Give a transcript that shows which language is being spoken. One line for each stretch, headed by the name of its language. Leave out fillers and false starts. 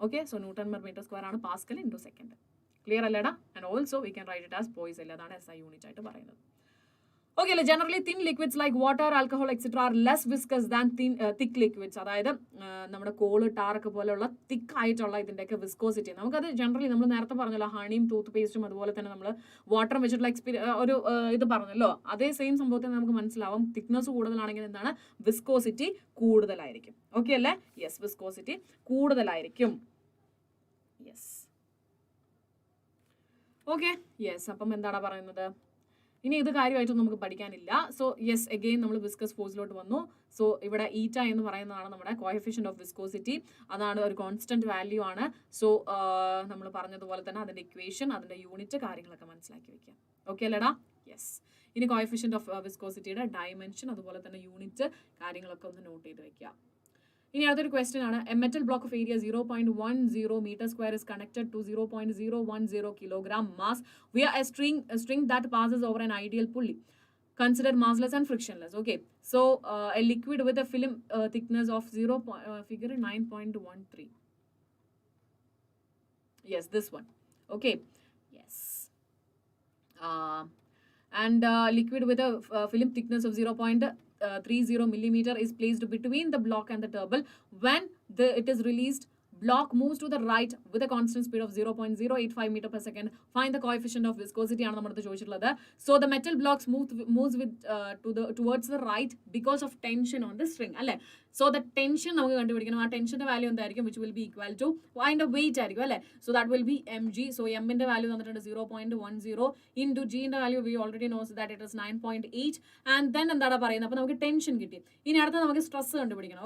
Malayalam: Okay, so newton per metre square ആണ് Pascal into second. Clear അല്ലേടാ?
English: and also we can write it as poiseuille,
Malayalam: അതാണ് SI unit ആയിട്ട് പറയുന്നത്.
English: Okay, generally thin liquids like water, alcohol, etc. are less viscous than thick liquids.
Malayalam: അതായത് നമ്മുടെ call, ടാറൊക്കെ പോലെയുള്ള തിക്ക് ആയിട്ടുള്ള ഇതിൻ്റെയൊക്കെ വിസ്കോസിറ്റി നമുക്കത് ജനറലി നമ്മൾ നേരത്തെ പറഞ്ഞല്ലോ, ഹണിയും ടൂത്ത് പേസ്റ്റും അതുപോലെ തന്നെ നമ്മൾ വാട്ടറും വെച്ചിട്ടുള്ള ഒരു ഇത് പറഞ്ഞല്ലോ, അതേ സെയിം സംഭവത്തിൽ നമുക്ക് മനസ്സിലാവും. തിക്നെസ് കൂടുതലാണെങ്കിൽ എന്താണ്? വിസ്കോസിറ്റി കൂടുതലായിരിക്കും. ഓക്കെ അല്ലേ? യെസ്, വിസ്കോസിറ്റി കൂടുതലായിരിക്കും. Yes, okay, yes. അപ്പം എന്താണ് പറയുന്നത്? ഇനി ഇത് കാര്യമായിട്ടൊന്നും നമുക്ക് പഠിക്കാനില്ല. സോ യെസ്, അഗെയിൻ നമ്മൾ വിസ്കസ് ഫോഴ്സിലോട്ട് വന്നു. സോ ഇവിടെ ഈറ്റ എന്ന് പറയുന്നതാണ് നമ്മുടെ കോഎഫിഷ്യന്റ് ഓഫ് വിസ്കോസിറ്റി. അതാണ് ഒരു കോൺസ്റ്റന്റ് വാല്യൂ ആണ്. സോ നമ്മൾ പറഞ്ഞതുപോലെ തന്നെ അതിന്റെ ഇക്വേഷൻ, അതിന്റെ യൂണിറ്റ്, കാര്യങ്ങളൊക്കെ മനസ്സിലാക്കി വെക്കാം. ഓക്കെ അല്ലേടാ? യെസ്. ഇനി കോഎഫിഷ്യന്റ് ഓഫ് വിസ്കോസിറ്റിയുടെ ഡയമെൻഷൻ അതുപോലെ തന്നെ യൂണിറ്റ് കാര്യങ്ങളൊക്കെ ഒന്ന് നോട്ട് ചെയ്ത് വെക്കാം. ഇനി അടുത്തൊരു ക്വസ്റ്റ്യൻ ആണ്.
English: A metal block of area 0.10 meter square is connected to 0.010 kilogram mass via a string that passes over an ideal pulley. Considered massless and frictionless. Okay, so a liquid with a film thickness of figure 9.13. Yes, this one. Okay, yes. And liquid with a film thickness of 0.30 millimeter is placed between the block and the turble. When it is released, block moves to the right with a constant speed of 0.085 meter per second. Find the coefficient of viscosity
Malayalam: ആണ് നമ്മുടെ ചോദിച്ചിട്ടുള്ളത്.
English: So the metal blocks moves with towards the right because of tension on the string. അല്ലേ? So the tension
Malayalam: നമുക്ക് കണ്ടുപിടിക്കണം. ആ ടെൻഷന്റെ value എന്തായിരിക്കും?
English: which will be equal to
Malayalam: അതിന്റെ wait ആയിരിക്കും അല്ലേ?
English: So that will be mg. So m
Malayalam: ന്റെ value തന്നിട്ടുണ്ട്
English: 0.10 into g ന്റെ value we already knows that it is 9.8. and then
Malayalam: എന്താണ് പറയുന്നത്? അപ്പോൾ നമുക്ക് ടെൻഷൻ കിട്ടി. ഇനി അടുത്ത നമുക്ക് സ്ട്രെസ് കണ്ടുപിടിക്കണം.